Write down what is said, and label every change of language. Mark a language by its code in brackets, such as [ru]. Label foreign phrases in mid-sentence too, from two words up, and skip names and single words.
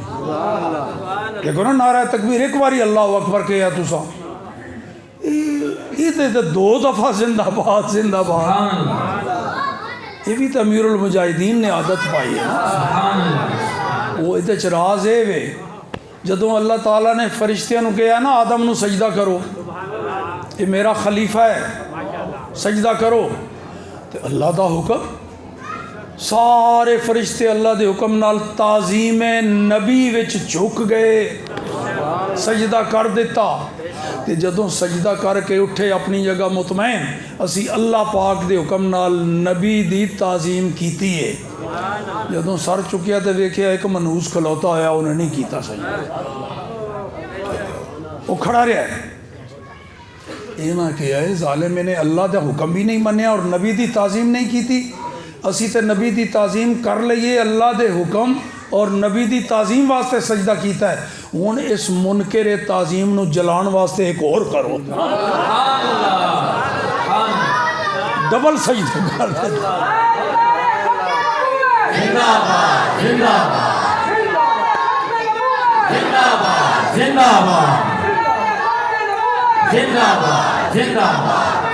[pa] دیکھو نا نعرہ تکبیر ایک واری [ar] اللہ اکبر [pa] کہیا تسا, یہ دو دفعہ [ur] زندہ باد زندہ باد. یہ بھی تو امیر المجاہدین نے عادت پائی ہے نا. [pa] وہ ادھر راز ہے وے جدوں اللہ تعالیٰ نے فرشتیاں نو کہا نا آدم نو سجدہ کرو, [ur] یہ میرا خلیفہ ہے سجدہ کرو, [pa] تو اللہ دا حکم سارے فرشتے اللہ دے حکم نال تعظیم نبی وچ جھک گئے, سجدہ کر دیتا. تے جدوں سجدہ کر کے اٹھے اپنی جگہ مطمئن, اسی اللہ پاک دے حکم نال نبی دی تعظیم کیتی ہے. جدوں سر چکیا تے ویکھیا ایک منوس کھلوتا ہویا, انہیں نہیں کیتا سجدہ, [ur] وہ کھڑا رہا ہے. یہ نہ کیا ہے ظالم نے [pa] اللہ دا حکم بھی نہیں منیا اور نبی دی تعظیم نہیں کیتی. اسی تے نبی دی تعظیم کر لئیے, اللہ دے حکم اور نبی دی تعظیم واسطے سجدہ کیتا ہے. ہن اس منکر تعظیم نو جلان واسطے ایک اور کرو, ڈبل سجدہ کر دیتا. [ur] زندہ باد زندہ باد زندہ باد زندہ باد زندہ باد زندہ باد.